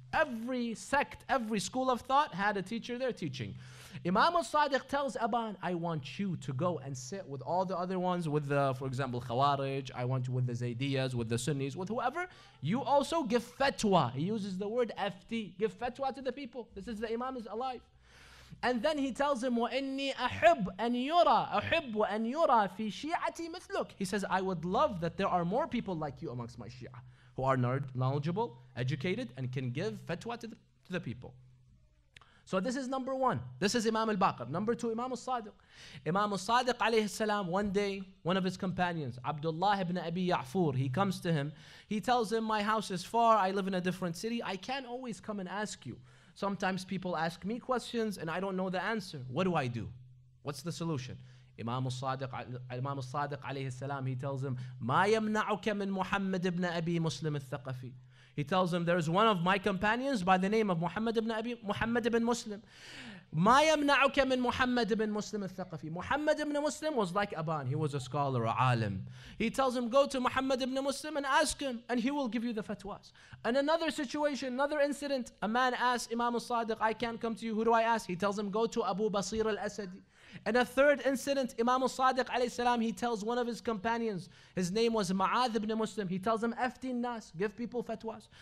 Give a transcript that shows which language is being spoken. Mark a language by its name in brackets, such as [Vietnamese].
[English] Every sect, every school of thought had a teacher there teaching. Imam al-Sadiq tells Aban, I want you to go and sit with all the other ones, with the, for example, Khawarij. I want you with the Zaydiyas, with the Sunnis, with whoever. You also give fatwa. He uses the word FT. Give fatwa to the people. This is the Imam is alive. [Arabic] And then he tells him, وَإِنِّي أَحِبْ أَنْ يُرَى أَحِبْ وَأَنْ يُرَى فِي شِيعَتِي مِثْلُكَ. [English] He says, I would love that there are more people like you amongst my Shia, who are knowledgeable, educated, and can give fatwa to the people. So this is number one. This is Imam al-Baqir. Number two, Imam al-Sadiq. Imam al-Sadiq alayhi salam, one day, one of his companions, Abdullah ibn Abi Ya'fur, he comes to him. He tells him, my house is far, I live in a different city. I can't always come and ask you. Sometimes people ask me questions and I don't know the answer. What do I do? What's the solution? Imam al-Sadiq alayhi salam, he tells him, [Arabic] ما يمنعك من [English] محمد ibn Abi Muslim al-Thaqafi. He tells him, there's one of my companions by the name of Muhammad ibn Muslim. [Arabic] ما يمنعك من محمد ibn Muslim al-Thaqafi. [English] Muhammad ibn Muslim was like Aban. He was a scholar, a alim. He tells him, go to Muhammad ibn Muslim and ask him, and he will give you the fatwas. And another situation, another incident, a man asks Imam al-Sadiq, I can't come to you, who do I ask? He tells him, go to Abu Basir al-Asadi. And a third incident, Imam al-Sadiq alayhi salam, he tells one of his companions, his name was Ma'adh ibn Muslim, he tells him, [Arabic] Afti nas, [English] give people fatwas.